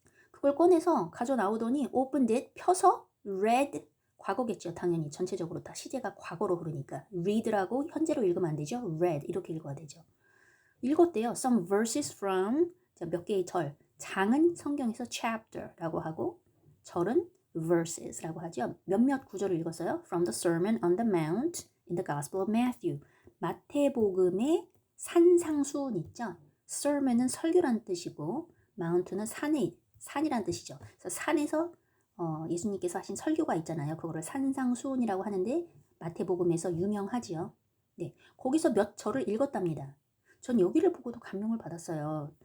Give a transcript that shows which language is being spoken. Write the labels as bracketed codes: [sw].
[ko] 그걸 꺼내서 가져 나오더니 [en] opened it, [ko] 펴서 read, 과거겠죠. 당연히 전체적으로 다 시제가 과거로 흐르니까 read라고 현재로 읽으면 안 되죠. read 이렇게 읽어야 되죠. 읽었대요. [en] Some verses from [ko] 몇 개의 절. 장은 성경에서 chapter라고 하고 절은 verses라고 하죠. 몇몇 구절을 읽었어요. [en] From the Sermon on the Mount in the Gospel of Matthew. [ko] 마태복음의 산상수훈 있죠. sermon은 설교란 뜻이고 mount는 산이란 뜻이죠. 그래서 산에서 예수님께서 하신 설교가 있잖아요. 그거를 산상수훈이라고 하는데 마태복음에서 유명하지요. 네, 거기서 몇 절을 읽었답니다. 전 여기를 보고도 감명을 받았어요.